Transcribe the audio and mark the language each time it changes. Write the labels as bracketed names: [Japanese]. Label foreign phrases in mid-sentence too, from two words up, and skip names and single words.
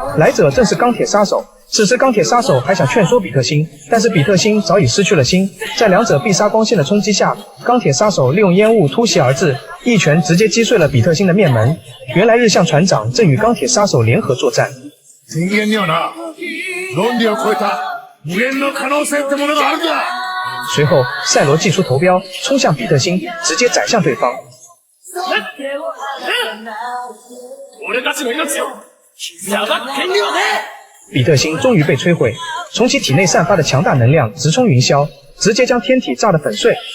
[Chinese] 来者正是钢铁杀手。此时，钢铁杀手还想劝说比特星，但是比特星早已失去了心。在两者必杀光线的冲击下，钢铁杀手利用烟雾突袭而至，一拳直接击碎了比特星的面门。原来日向船长正与钢铁杀手联合作战。 [Japanese] 人間にはな、論理を超えた無限の可能性ってものがあるんだ。 [Chinese] 随后，赛罗祭出头镖，冲向比特星，直接宰向对方。比特星终于被摧毁，从其体内散发的强大能量直冲云霄，直接将天体炸得粉碎。